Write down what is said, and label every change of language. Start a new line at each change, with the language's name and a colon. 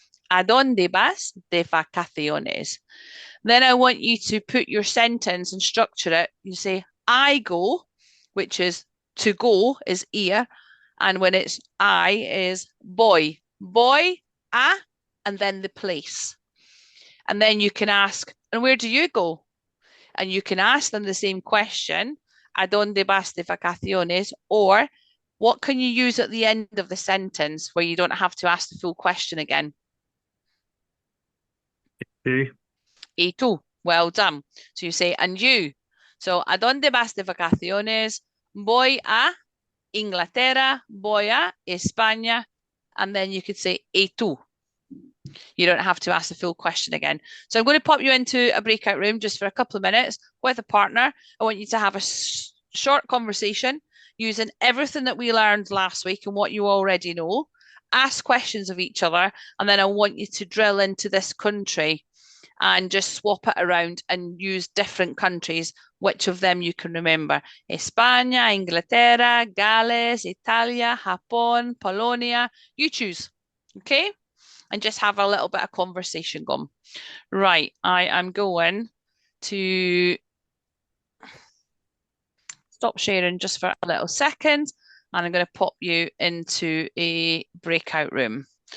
Spanish: ¿A dónde vas de vacaciones?
English: Then I want you to put your sentence and structure it. You say, I go, which is to go is ir. And when it's I is boy. Boy, a, and then the place. And then you can ask, and where do you go? And you can ask them the same question,
Spanish: ¿a dónde vas de vacaciones?
English: Or what can you use at the end of the sentence where you don't have to ask the full question again? Okay.
Spanish: Y tú.
English: Well done. So you say, and you. So,
Spanish: ¿a dónde vas de vacaciones? Voy a Inglaterra, voy a España.
English: And then you could say,
Spanish: y tú.
English: You don't have to ask the full question again. So I'm going to pop you into a breakout room just for a couple of minutes with a partner. I want you to have a short conversation using everything that we learned last week and what you already know. Ask questions of each other, and then I want you to drill into this country and just swap it around and use different countries, which of them you can remember.
Spanish: España, Inglaterra, Gales, Italia, Japón, Polonia.
English: You choose, okay? And just have a little bit of conversation going. Right, I am going to stop sharing just for a little second, and I'm going to pop you into a breakout room.